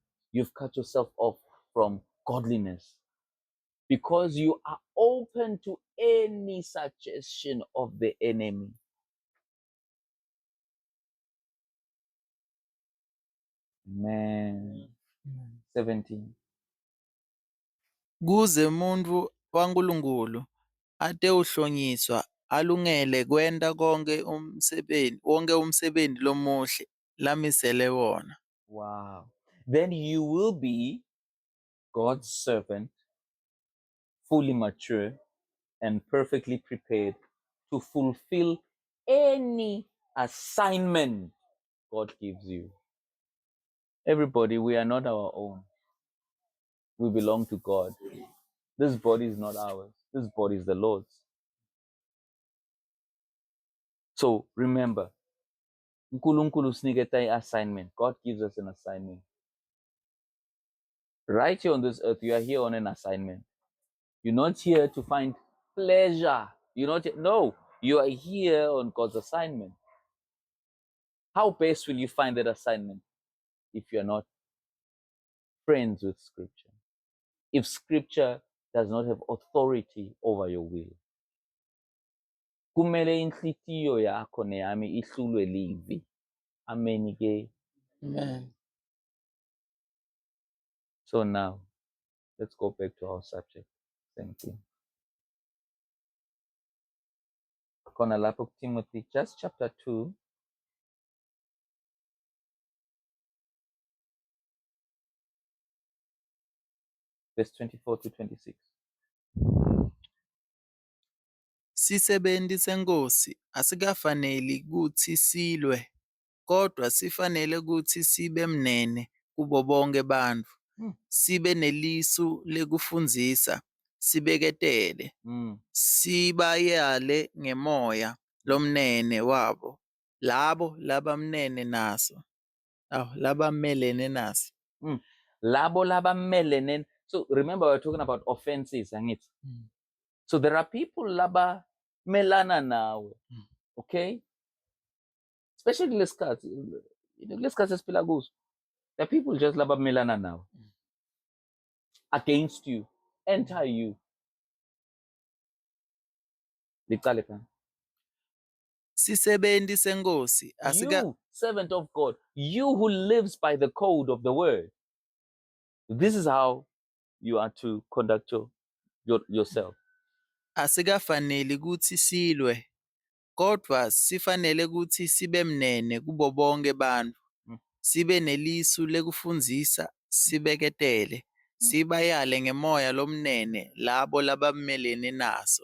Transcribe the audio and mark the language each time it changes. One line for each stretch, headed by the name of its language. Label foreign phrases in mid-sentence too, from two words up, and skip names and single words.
English: You've cut yourself off from godliness because you are open to any suggestion of the enemy. Man. 17.
Swati: Kuze muntfu wankulunkulu ate uhlonyiswa alungele kwenta wonke umsebenti lomuhle lamisele wona.
English: Wow. Then you will be God's servant, fully mature and perfectly prepared to fulfill any assignment God gives you. Everybody, we are not our own. We belong to God. This body is not ours. This body is the Lord's. So remember,
Swati: uNkulunkulu usiniketa i-assignment.
English: God gives us an assignment. Right here on this earth, you are here on an assignment. You're not here to find pleasure. No, you are here on God's assignment. How best will you find that assignment if you're not friends with Scripture? If Scripture does not have authority over your will.
Swati: Kumele inhlitiyo yakho neyami ihlulwe livi. Amen ke. Amen.
English: So now, let's go back to our subject. Thank you.
Swati: Khona lapho Timothy,
English: just chapter 2. Verse 24 to 26.
Swati: Sisebenti senkosi asikafaneli kutsi silwe, kodwa sifanele kutsi sibe mnene kubo bonke bantfu, sibe nelisu lekufundzisa, sibeketele, sibayale ngemoya lomnene wabo, labo labamelene naso. Labo labamelene.
English: So remember, we're talking about offenses, angithi? So there are people
Swati: laba melana nawe,
English: okay?
Swati: Especially lesikhathi, lesikhathi esiphila kuso.
English: There are people just
Swati: laba melana nawe,
English: against you, anti you.
Swati: Licale phana. Sisebenti senkosi
English: You, servant of God, you who lives by the code of the word. This is how you are to conduct yourself.
Swati: asikafaneli kutsi silwe, kodwa sifanele kutsi sibe mnene kubo bonke bantfu, sibe nelisu lekufundzisa, sibeketele, sibayale ngemoya lomnene labo labamelene naso.